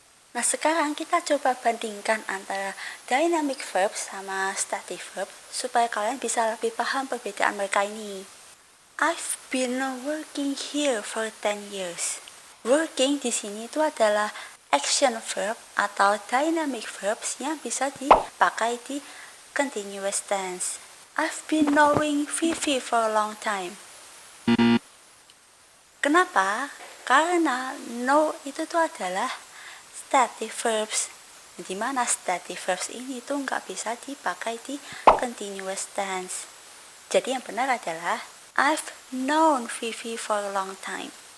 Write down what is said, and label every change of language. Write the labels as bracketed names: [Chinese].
[Indonesian] Nah, sekarang kita coba bandingkan antara dynamic verb sama static verb supaya kalian bisa lebih paham perbedaan mereka ini. [English] I've been working here for 10 years. [Indonesian] Working di sini itu adalah action verb atau dynamic verbs yang bisa dipakai di continuous tense. [English] I've been knowing Vivi for a long time. [Indonesian] Kenapa? Karena know itu tuh adalah static verbs. Di mana static verbs ini tuh nggak bisa dipakai di continuous tense. Jadi yang benar adalah [English] I've known Vivi for a long time.